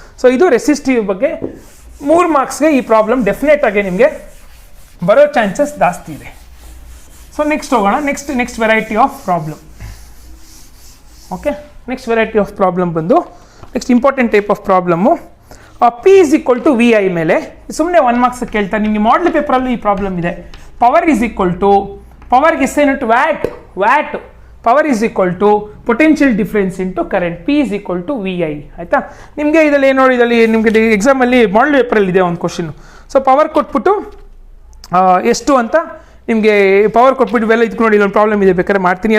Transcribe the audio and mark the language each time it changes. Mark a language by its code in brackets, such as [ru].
[kn] So ಇದು resistive ಬಗ್ಗೆ 3 ಮಾರ್ಕ್ಸ್ಗೆ ಈ ಪ್ರಾಬ್ಲಮ್ ಡೆಫಿನೆಟ್ ಆಗಿ ನಿಮಗೆ ಬರೋ ಚಾನ್ಸಸ್ ಜಾಸ್ತಿ ಇದೆ. [en] So next ಹೋಗೋಣ, next variety of problem. Okay, next variety of problem ಬಂದು next important type of problem. P is equal to VI [kn] ಮೇಲೆ ಸುಮ್ಮನೆ 1 ಮಾರ್ಕ್ಸ್ ಕೇಳ್ತಾರೆ. ನಿಮಗೆ ಮಾಡಲ್ ಪೇಪರಲ್ಲೂ ಈ ಪ್ರಾಬ್ಲಮ್ ಇದೆ. [en] power is equal to, [kn] ಪವರ್ಗೆ SI unit watt, [en] Power is equal to potential difference into current, P is equal to V I. [kn] ಆಯಿತಾ, ನಿಮಗೆ ಇದರಲ್ಲಿ ಏನು ನೋಡಿ, ಇದರಲ್ಲಿ ನಿಮಗೆ ಎಕ್ಸಾಮಲ್ಲಿ ಮಾಡಲ್ ಪೇಪರಲ್ಲಿ ಇದೆ ಒಂದು ಕ್ವಶನ್. ಸೊ ಪವರ್ ಕೊಟ್ಬಿಟ್ಟು ಎಷ್ಟು ಅಂತ ನಿಮಗೆ ಪವರ್ ಕೊಟ್ಬಿಟ್ಟು ಇವೆಲ್ಲ ಇದಕ್ಕೆ ನೋಡಿ, ಇಲ್ಲೊಂದು ಪ್ರಾಬ್ಲಮ್ ಇದೆ, ಬೇಕಾದ್ರೆ ಮಾಡ್ತೀನಿ.